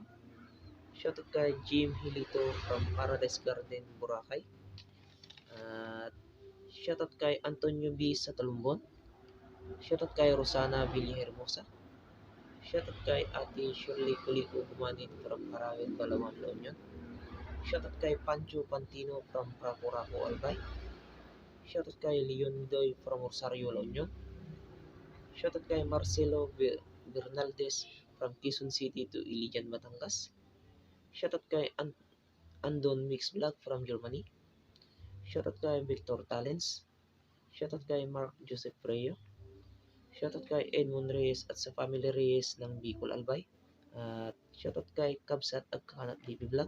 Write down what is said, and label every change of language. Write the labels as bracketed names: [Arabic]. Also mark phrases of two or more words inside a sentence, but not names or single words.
[Filipino] Shoutout kay Jim Hilito from Paradise Garden, Boracay. At shoutout kay Antonio B. sa Talumbon. Shoutout kay Rosana Villahermosa. Shoutout kay Ate Shirley Kuliko Gumanin from Parawan, Balawan, La Union. Shoutout kay Pancho Pantino from Praco Albay. Shoutout kay Leon Doy from Rosario, La Union. Shoutout kay Marcelo Bernaldez from Quezon City to Iligan, Batangas. Shoutout kay Andon Mix Vlog from Germany. Shoutout kay Victor Talents. Shoutout kay Mark Joseph Freyo. Shoutout kay Edmond Reyes at sa family Reyes ng Bicol Albay. At shoutout kay Kabsat at Kanat TV Vlog.